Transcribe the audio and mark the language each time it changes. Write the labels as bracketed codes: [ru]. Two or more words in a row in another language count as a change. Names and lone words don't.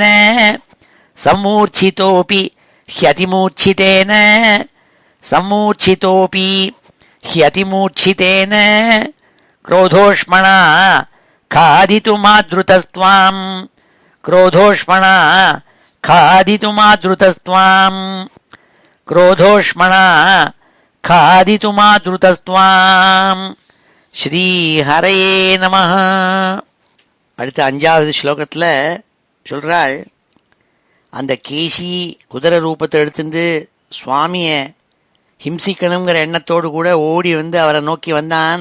[sa] सम्मूर्छितोऽपि ह्यतिमूर्छितेन सम्मूर्छितोऽपि ह्यतिमूर्छितेन क्रोधोष्मणा खादितुमादृतस्त्वाम् क्रोधोष्मणा खादितुमादृतस्त्वाम् क्रोधोष्मणा खादितुमादृतस्त्वाम् श्रीहरये नमः. [ta] அடுத்த 5வது ஸ்லோகத்தில் சொல்கிறாள், அந்த கேசி குதிரை ரூபத்தை எடுத்துட்டு சுவாமியை ஹிம்சிக்கணுங்கிற எண்ணத்தோடு கூட ஓடி வந்து அவரை நோக்கி வந்தான்.